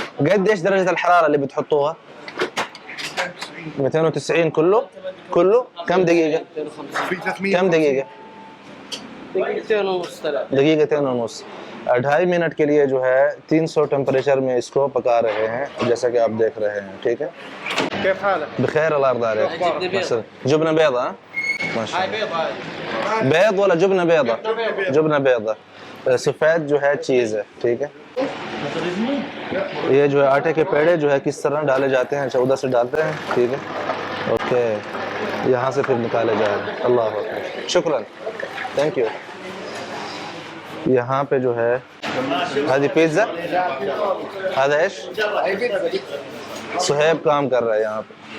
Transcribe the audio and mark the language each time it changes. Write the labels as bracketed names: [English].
[Arabic] قد ايش درجة الحرارة اللي بتحطوها؟ 290 كله كم دقيقة؟ في 300. كم دقيقة؟ دقيقتين ونص 3. दगीगतें ونص। [Hindi] 2.5 minute के लिए जो है 300 टेम्परेचर में इसको पका रहे हैं, जैसा कि आप देख रहे हैं, ठीक है। [Arabic] كيف حالك؟ بخير الله يرضى عليك. جبنة بيضة، ها؟ ما شاء هاي الله. بيض، هاي بيض ولا جبنة بيضة؟ جبنة بيضة। [Hindi] सफ़ेद जो है चीज़ है, ठीक है। ये जो है आटे के पेड़े जो है किस तरह डाले जाते हैं, 14 से डालते हैं, ठीक है, ओके। यहाँ से फिर निकाले जा रहे हैं। [Arabic] अल्लाह अकबर, शुक्रान, [English] Thank you. [Hindi] यहाँ पे जो है हादी पिज़्ज़ा, हादा एश सुहेब काम कर रहा है यहाँ पे।